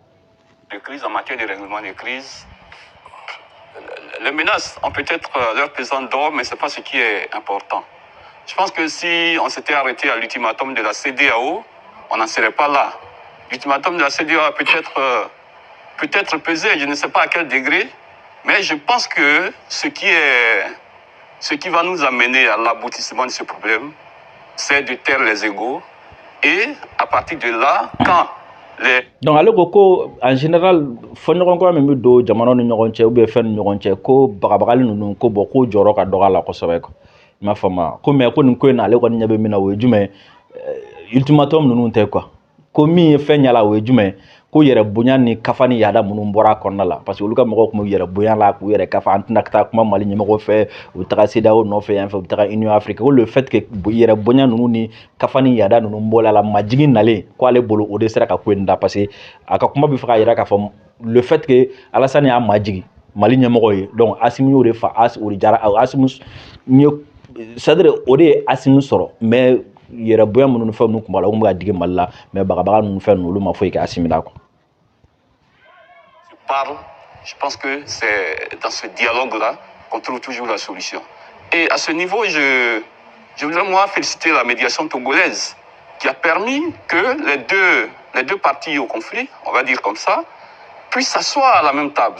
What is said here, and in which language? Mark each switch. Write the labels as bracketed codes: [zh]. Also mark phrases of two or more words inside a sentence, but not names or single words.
[fr] De crise en matière de règlement de crise, les menaces ont peut-être leur pesant d'or, mais ce n'est pas ce qui est important. Je pense que si on s'était arrêté à l'ultimatum de la CEDEAO, on n'en serait pas là. L'ultimatum de la CEDEAO a peut-être pesé, je ne sais pas à quel degré, mais je pense que ce qui va nous amener à l'aboutissement de ce problème, c'est de taire les égos. Et à partir de là, quand les... Donc, [bm] ale ko [fr] en général, [bm] fɔɲɔgɔnkɔ min bɛ don jamanaw ni ɲɔgɔn cɛ ou bien fɛn ni ɲɔgɔn cɛ ko bagabagali ninnu ko bon ko jɔyɔrɔ ka dɔgɔ a la kosɛbɛ quoi. I m'a faamu ko mais ko nin ko in na ale kɔni ɲɛ bɛ min na o ye jumɛn ultimatum ninnu tɛ quoi ko min ye fɛn ɲɛ la o ye jumɛn ko yɛrɛ bonya ni kafa ni yaada minnu bɔra a kɔnɔna la parce que olu ka mɔgɔw tun bɛ yɛrɛ bonya la k'u yɛrɛ kafa an tɛna taa kuma Mali ɲɛmɔgɔw fɛ u taga CEDEAO nɔfɛ yan fɛ u taga Union africaine ko [fr] le fait que [bm] yɛrɛ bonya ninnu ni kafa ni yaada ninnu bɔra la majigin nalen ko ale bolo o de sera ka ko in da parce que a ka kuma bɛ fɛ ka yira k'a fɔ [fr] le fait que [bm] Alassane y'a majigi Mali ɲɛmɔgɔ ye donc Assimi y'o de fa o de jara Assimi [fr] c'est-à-dire [bm] o de ye Assimi sɔrɔ mais yɛrɛ bonya minnu ni fɛn ninnu tun b'a la o tun bɛ ka digi Mali la mais bagabaga ninnu fɛn ninnu olu ma foyi kɛ Assimi la quoi. [fr] Je pense que c'est dans ce dialogue-là qu'on trouve toujours la solution. Et à ce niveau, je voudrais moi féliciter la médiation togolaise qui a permis que les deux parties au conflit, on va dire comme ça, puissent s'asseoir à la même table.